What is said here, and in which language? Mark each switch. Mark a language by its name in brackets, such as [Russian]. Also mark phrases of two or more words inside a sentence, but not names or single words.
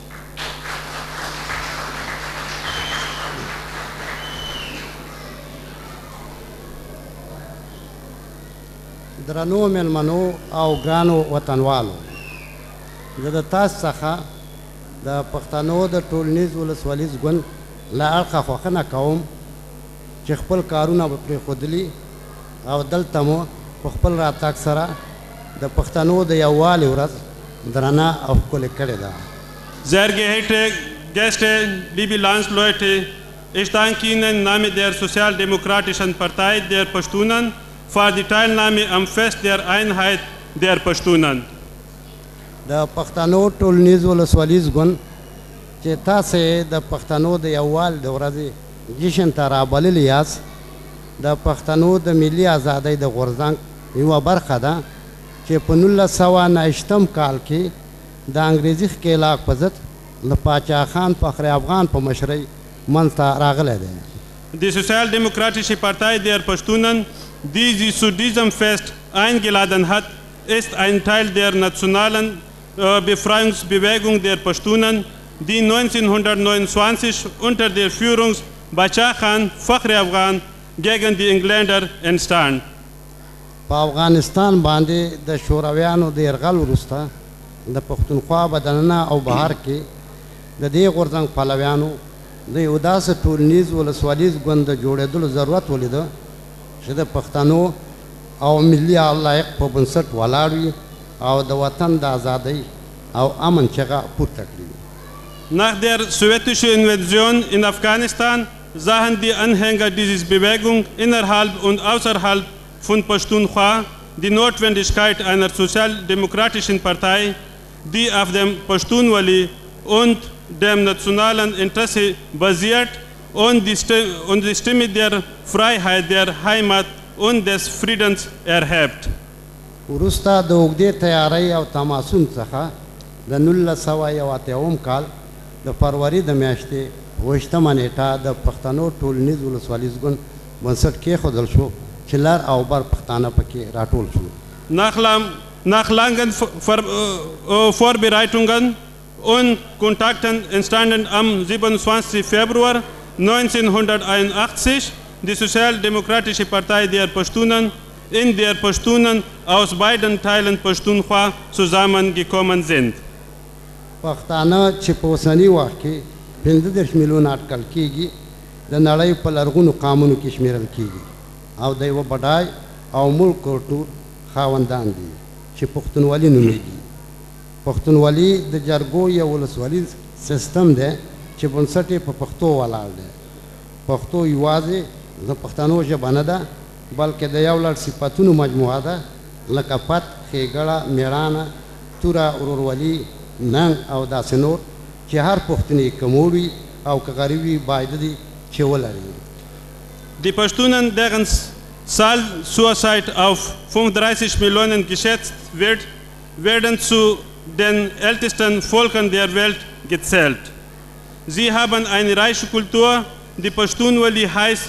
[Pashto] درنو مېلمنو او ګرانو وطنوالو، زه د تاسو څخه د پښتنو د ټولنیز ولسولیز ګوند له اړخه خوښنه کوم چې خپل کارونه به پرېښودلي او دلته مو په خپل راتګ سره د پښتنو د یووالي ورځ درنه او ښکلې کړې ده. [German] Sehr geehrte Gäste, liebe Landsleute, ich danke Ihnen im Namen der Sozialdemokratischen Partei der Pashtunen für die Teilnahme am Fest der Einheit der Pashtunen. [Pashto] د پښتنو ټولنیز ولسولیز ګوند چې تاسې د پښتنو د یووالي د ورځې جشن ته رابللي یاست، د پښتنو د ملي ازادۍ د غورځنګ یوه برخه ده چې په 1929 کال کې د انګریزي ښکېلاک په ضد له پاچا خان فخر افغان په مشرۍ منځته راغلی دی. [German] Die Sozialdemokratische Partei der Pashtunen, die sie zu diesem Fest eingeladen hat, ist ein Teil der nationalen Befreiungsbewegung der Pashtunen, die 1929 unter der Führung Bacha Khan Fakhri Afghan gegen die Engländer entstand. [Pashto] په افغانستان باندې د شورویانو د یرغل وروسته د پښتونخوا په دننه او بهر کې د دې غورځنګ پلویانو د یو داسې ټولنیز ولسوالیز ګوند د جوړېدلو ضرورت ولیده چې د پښتنو او ملي علایق په بنسټ ولاړ وي او د وطن د ازادۍ او امن چغه پورته کړي. [German] Nach der sowjetischen Invasion in Afghanistan sahen die Anhänger dieser Bewegung innerhalb und außerhalb von Pashtunkhwa die Notwendigkeit einer sozialdemokratischen Partei, die auf dem Pashtunwali und dem nationalen Interesse basiert und die Stimme der Freiheit, der Heimat und des Friedens erhebt. [Pashto] وروسته د اوږدې تیارۍ او تماسون څخه د 1981 کال د فروری د میاشتې 28مه نیټه د پښتنو ټولنیز ولسوالیز ګوند بنسټ کېښودل شو چې لر او بر پښتانه پکې راټول شو. [German] Nach langen Vorbereitungen und Kontakten entstanden am 27. Februar 1981 die Sozialdemokratische Partei der Pashtunen, in der Pashtunen aus beiden Teilen Pashtunkhwa zusammengekommen sind. [Pashto] پښتانه چې په اوسني وخت کې 15 میلیونه اټکل کېږي د نړۍ په لرغونو قامونو کې شمیرل کېږي او د یوه بډای او ملک کلتور خاوندان دي چې پښتونولي نومیږي. پښتونولي د جرګو یو ولسوالیز سیستم دی چې بنسټ یې په پښتو ولاړ دی. پښتو یوازې د پښتنو ژبه نه ده بلکې د یو لړ صفتونو مجموعه ده لکه پت، ښېګړه، مېړانه، توره، ورورولي، ننګ او داسې نور چې هر پښتون یې که موړ وي او که غریب وي باید دي چې ولري. [German] Die Pashtunen, deren Zahl zurzeit auf 35 Millionen geschätzt wird, werden zu den ältesten Völkern der Welt gezählt. Sie haben eine reiche Kultur, die Pashtunwali heißt.